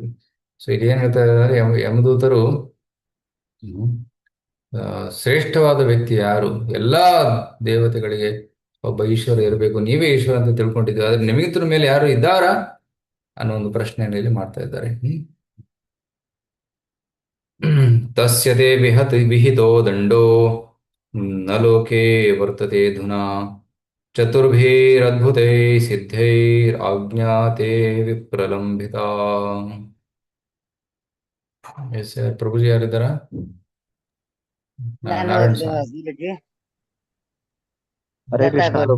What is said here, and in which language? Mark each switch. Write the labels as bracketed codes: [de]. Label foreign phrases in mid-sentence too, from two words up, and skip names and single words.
[kn] ಸೊ ಇಲ್ಲಿ ಏನ್ ಹೇಳ್ತಾ ಇದ್ದಾರೆ, ಯಮದೂತರು ಶ್ರೇಷ್ಠವಾದ ವ್ಯಕ್ತಿ ಯಾರು? ಎಲ್ಲಾ ದೇವತೆಗಳಿಗೆ ಒಬ್ಬ ಈಶ್ವರ ಇರಬೇಕು, ನೀವೇ ಈಶ್ವರ ಅಂತ ತಿಳ್ಕೊಂಡಿದ್ದೀವಿ, ಆದ್ರೆ ನಿಮಗಿಂತ ಮೇಲೆ ಯಾರು ಇದ್ದಾರಾ ಅನ್ನೋ ಒಂದು ಪ್ರಶ್ನೆಯನ್ನು ಇಲ್ಲಿ ಮಾಡ್ತಾ ಇದ್ದಾರೆ. [sa] ತಸ್ಯತೆ ವಿಹಿತೋ ದಂಡೋ ನ ಲೋಕೆ ವರ್ತತೆ ಧುನಾ ಚತುರ್ಭಿರದ್ಭುತೈ ಸಿದ್ಧೈರ್ ಆಜ್ಞಾತೆ ವಿಪ್ರಲಂಬಿತ. [kn] ಎಸ್ ಪ್ರಭುಜಿ ಯಾರಿದ್ದಾರ? ನಾರಾಯಣ ಸ್ವಾಮಿ. ಹರೇ ಕೃಷ್ಣ ಪ್ರಭು.